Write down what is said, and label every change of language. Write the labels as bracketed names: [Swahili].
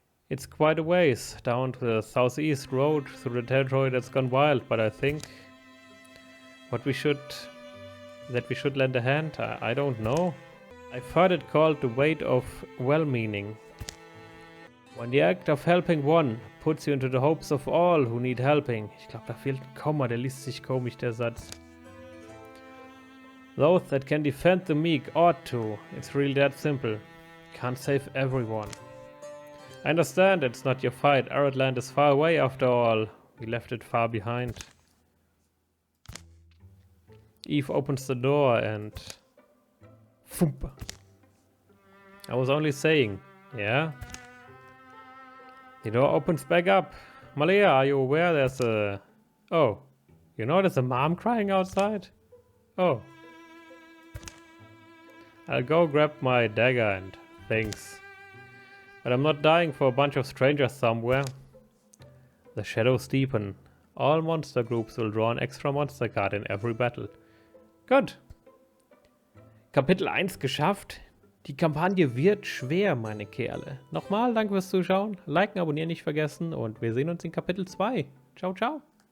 [English] It's quite a ways down to the southeast road through the territory that's gone wild, but I think that we should lend a hand. I don't know. I've heard it called the weight of well-meaning. When the act of helping one puts you into the hopes of all who need helping. [German] Ich glaube, da fehlt ein Komma, der liest sich komisch, der Satz. [English] Those that can defend the meek ought to. It's really that simple. Can't save everyone. I understand it's not your fight. Aradland is far away after all. We left it far behind. Eve opens the door and... Thump. I was only saying, yeah? The door opens back up. Malea, are you aware there's a... Oh, you know there's a mom crying outside? Oh. I'll go grab my dagger and thanks. But I'm not dying for a bunch of strangers somewhere. The shadows deepen. All monster groups will draw an extra monster card in every battle. [German] Gut. Kapitel 1 geschafft. Die Kampagne wird schwer, meine Kerle. Nochmal, danke fürs Zuschauen. Liken, abonnieren nicht vergessen und wir sehen uns in Kapitel 2. Ciao, ciao.